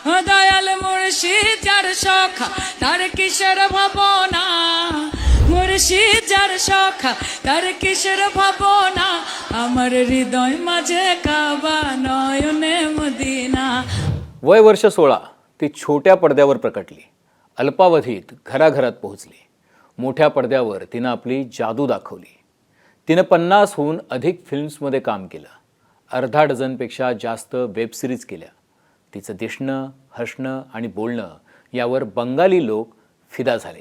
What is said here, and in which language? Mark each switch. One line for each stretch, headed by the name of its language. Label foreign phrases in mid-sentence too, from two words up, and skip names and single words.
Bangla: দয়াল মুর্শিদ যার সখা তার কিশোর ভাবনা, মুর্শিদ যার সখা তার কিশোর ভাবনা, আমার হৃদয় মাঝে কাবা নয়নে মদিना।
Marathi: वय वर्ष 16 ती छोट्या पडद्यावर प्रकटली, अल्पावधीत घराघरात पोहोचली. मोठ्या पडद्यावर तिनं आपली जादू दाखवली. तिनं 50हून अधिक फिल्म्समध्ये काम केलं, अर्धा डझनपेक्षा जास्त वेबसिरीज केल्या. तिचं दिसणं, हसणं आणि बोलणं यावर बंगाली लोक फिदा झाले.